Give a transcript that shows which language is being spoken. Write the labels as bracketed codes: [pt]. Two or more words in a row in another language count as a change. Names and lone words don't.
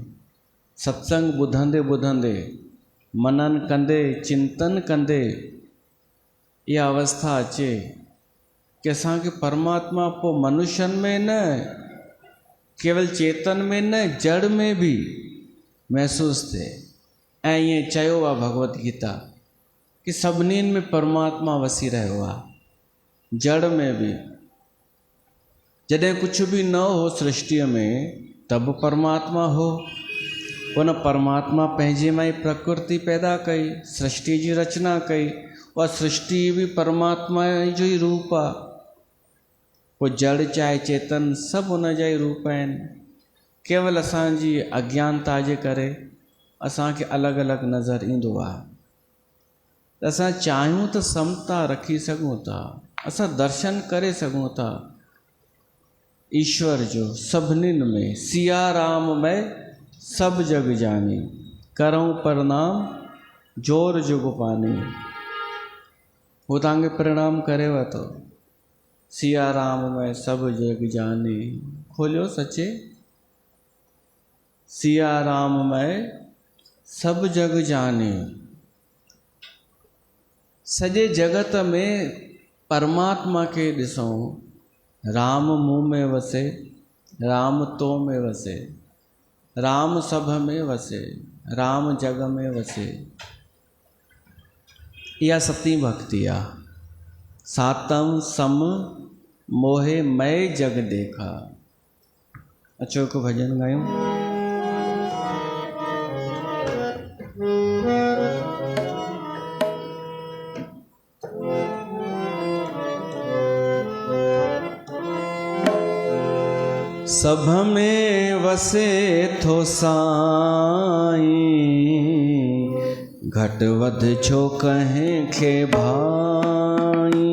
[sd] सत्संग ॿुधंदे ॿुधंदे, मनन कंदे, चिंतन कंदे इहा अवस्था अचे कि असांखे परमात्मा पोइ मनुष्यनि में न, केवल चेतन में न, जड़ में बि महसूसु थिए। ऐं ईअं चयो आहे भगवत गीता कि सभिनीनि में परमात्मा वसी रहियो आहे, जड़ में बि। जॾहिं कुझु बि न हो सृष्टिअ में, तब परमात्मा हो। उन परमात्मा पंहिंजे मां ई प्रकृति पैदा कई, सृष्टि जी रचना कई। उहा सृष्टि बि परमात्मा जो ई रूप आहे। पोइ जड़ चाहे चेतन सभु उन जा ई रूप आहिनि। केवल असांजी अज्ञानता जे करे असांखे अलॻि अलॻि नज़र ईंदो आहे। असां चाहियूं त समता रखी सघूं था, असां दर्शन करे सघूं था ईश्वर जो सभिनीनि में। [awa] सिया राम में सब जग जानी, करऊं प्रणाम जोर जुग पानी। [sd] वो तव्हांखे प्रणाम करेव थो। [awa] सिया राम में सब जग जानी, [sd] खोलियो सचे। [awa] सिया राम में सब जग जानी। [sd] सॼे जगत में परमात्मा खे ॾिसूं। राम मूं में वसे, राम तो में वसे, राम सभ में वसे, राम जग में वसे। इहा सती भक्ति आहे। [awa] सातम सम मोहे मय जग देखा। [sd] अचो हिकु भॼन ॻायूं। सभ में वसे थो साईं, घट वध छो कहें खे भाई।